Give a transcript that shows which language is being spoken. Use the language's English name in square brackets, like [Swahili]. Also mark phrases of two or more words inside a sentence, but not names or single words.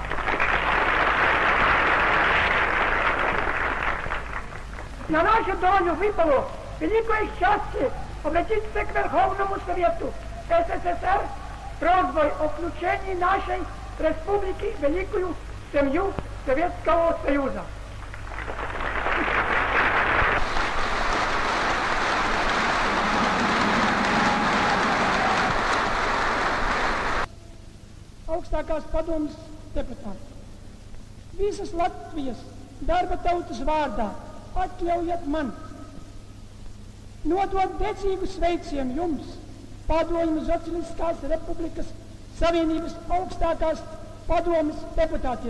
[Russian] На нашу долю выпало великое счастье обратиться к Верховному Совету СССР с просьбой о включении нашей республики в великую семью Советского Союза. [Latvian] Augstākās padomes deputāti. Visas Latvijas darba tautas vārdā atļaujiet man nodot dedzīgu sveicienu jums, Padomju Socialistiskās Republikas Savienības augstākās padomes deputātiem.